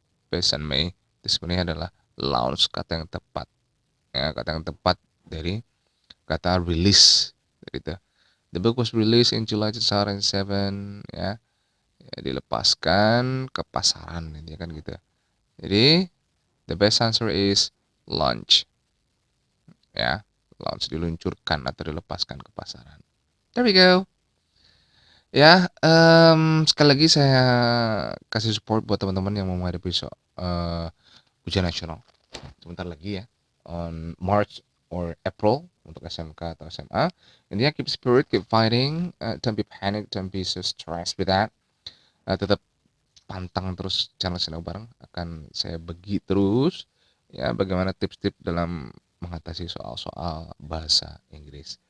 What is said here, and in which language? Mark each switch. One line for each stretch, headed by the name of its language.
English: Based on me
Indonesian: itu sebenarnya adalah launch, kata yang tepat ya, kata yang tepat dari kata release gitu.
English: The book was released in July 2007
Indonesian: ya. Ya, dilepaskan ke pasaran ini kan gitu. Jadi
English: the best answer is launch
Indonesian: ya. Launch, diluncurkan atau dilepaskan ke pasaran.
English: There we go.
Indonesian: Ya, sekali lagi saya kasih support buat teman-teman yang mau menghadapi ujian nasional sebentar lagi ya,
English: on March or April
Indonesian: untuk SMK atau SMA. Intinya
English: keep spirit, keep fighting, don't be panic, don't be so stressed with that.
Indonesian: Tetap pantang terus channel Sinau Bareng, akan saya bagi terus ya bagaimana tips-tips dalam mengatasi soal-soal bahasa Inggris.